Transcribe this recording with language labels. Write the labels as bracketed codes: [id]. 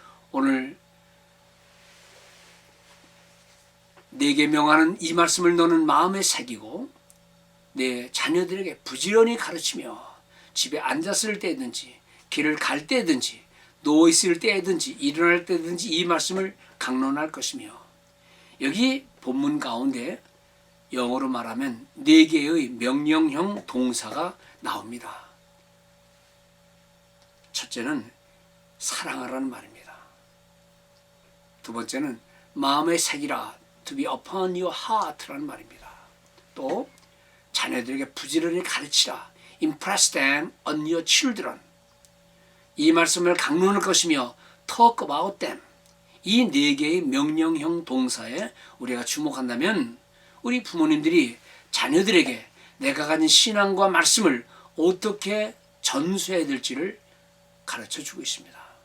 [ko] 오늘 내게 명하는 이 말씀을 너는 마음에 새기고 내 자녀들에게 부지런히 가르치며 집에 앉았을 때든지 길을 갈 때든지 누워 있을 때든지 일어날 때든지 이 말씀을 강론할 것이며 여기 본문 가운데 영어로 말하면 4개의 명령형 동사가 나옵니다. 첫째는 사랑하라는 말입니다. 두 번째는 마음에 새기라, [en] to be upon your heart [ko] 라는 말입니다. 또 자녀들에게 부지런히 가르치라, [en] impress them on your children. [ko] 이 말씀을 강론할 것이며 [en] talk about them. [ko] 이 4개의 명령형 동사에 우리가 주목한다면 우리 부모님들이 자녀들에게 내가 가진 신앙과 말씀을 어떻게 전수해야 될지를 가르쳐주고 있습니다.